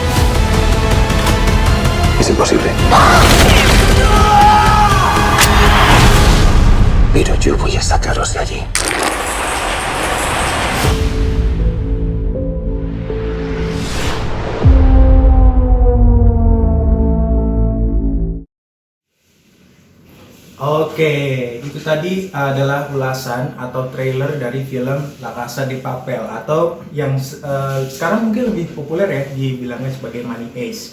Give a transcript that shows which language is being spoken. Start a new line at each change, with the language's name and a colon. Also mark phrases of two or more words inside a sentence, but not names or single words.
Spanish: Es imposible. Pero yo voy a sacaros de allí.
Indonesian: Oke, itu tadi adalah ulasan atau trailer dari film La Casa de Papel atau yang sekarang mungkin lebih populer ya dibilangnya sebagai Money Heist.